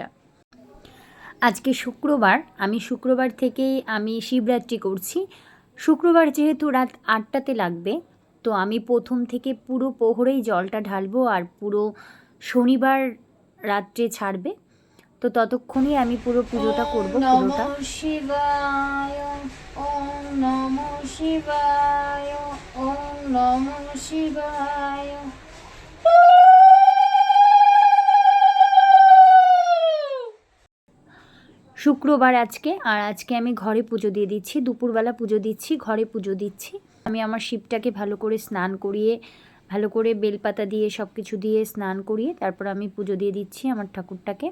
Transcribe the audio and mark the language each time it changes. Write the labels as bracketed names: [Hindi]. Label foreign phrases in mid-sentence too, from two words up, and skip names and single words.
[Bangla] আজকে শুক্রবার, আমি শুক্রবার থেকেই আমি শিবরাত্রি করছি। শুক্রবার যেহেতু রাত 8টাতে লাগবে, তো আমি প্রথম থেকে পুরো প্রহরেই জলটা ঢালবো, আর পুরো শনিবার রাত্রে ছাড়বে। তো ততক্ষণই আমি পুরো পুজোটা করব। পুরোটা [Sanskrit] शिवाय ओम नमः शिवाय ओम नमः शिवाय। [Bangla] শুক্রবার আজকে, আর আজকে আমি ঘরে পুজো দিয়ে দিচ্ছি। দুপুরবেলা পুজো দিচ্ছি, ঘরে পুজো দিচ্ছি। আমি আমার শিবটাকে ভালো করে স্নান করিয়ে, ভালো করে বেলপাতা দিয়ে সব কিছু দিয়ে স্নান করিয়ে তারপর আমি পুজো দিয়ে দিচ্ছি আমার ঠাকুরটাকে।